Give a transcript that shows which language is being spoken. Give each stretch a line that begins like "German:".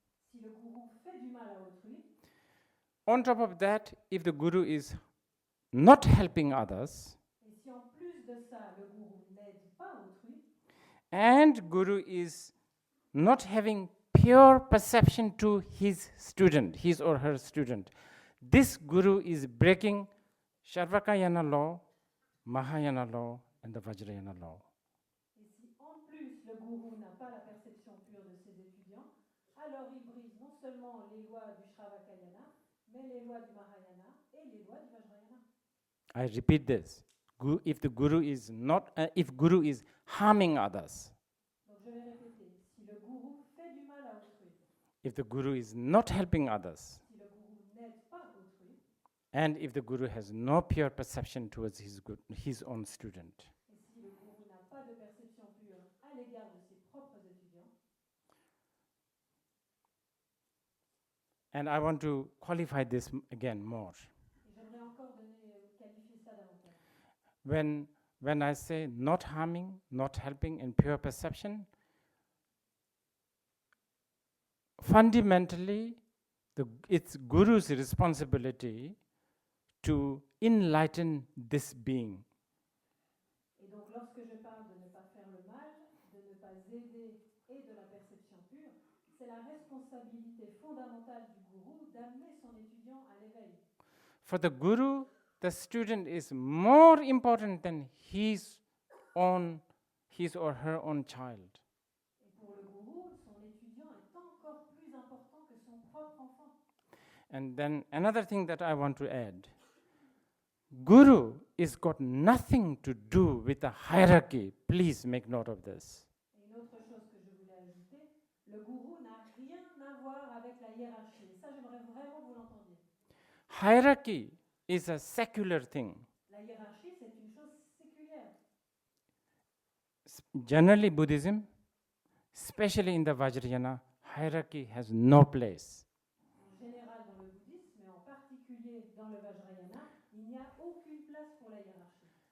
French: Si le gourou fait du mal à autrui,
English: on top of that, if the guru is not helping others,
French: et si en plus de ça, le gourou n'aide pas autrui,
English: and guru is not having pure perception to his student, his or her student, this guru is breaking Sarvakayana law, Mahayana law, and the Vajrayana law.
French: et si en plus le gourou n'a pas la perception pure de ses étudiants, alors il brise non seulement les lois du Shravakayana, mais les lois du Mahayana et les lois du Vajrayana.
English: I repeat this. If guru is harming others,
French: Donc je vais répéter, si le gourou fait du mal à autrui,
English: if the guru is not helping others,
French: si le gourou n'aide pas autrui,
English: and if the guru has no pure perception towards his own student,
French: et si le gourou n'a pas de perception pure à l'égard de ses propres étudiants,
English: and I want to qualify this again more.
French: et j'aimerais encore qualifier ça davantage.
English: When I say not harming, not helping, and pure perception, fundamentally, it's guru's responsibility to enlighten this being.
French: Et donc, lorsque je parle de ne pas faire le mal, de ne pas aider et de la perception pure, c'est la responsabilité fondamentale du gourou d'amener son étudiant à l'éveil.
English: For the guru, the student is more important than his or her own child.
French: Et pour le gourou, son étudiant est encore plus important que son propre enfant.
English: And then another thing that I want to add. Guru is got nothing to do with the hierarchy. Please make note of this.
French: Et une autre chose que je voulais ajouter, le gourou n'a rien à voir avec la hiérarchie. Et ça, j'aimerais vraiment que vous l'entendiez.
English: Hierarchy is a secular thing.
French: La hiérarchie, c'est une chose séculière.
English: Generally, Buddhism, especially in the Vajrayana, hierarchy has no place.
French: En général dans le bouddhisme, mais en particulier dans le Vajrayana, il n'y a aucune place pour la hiérarchie.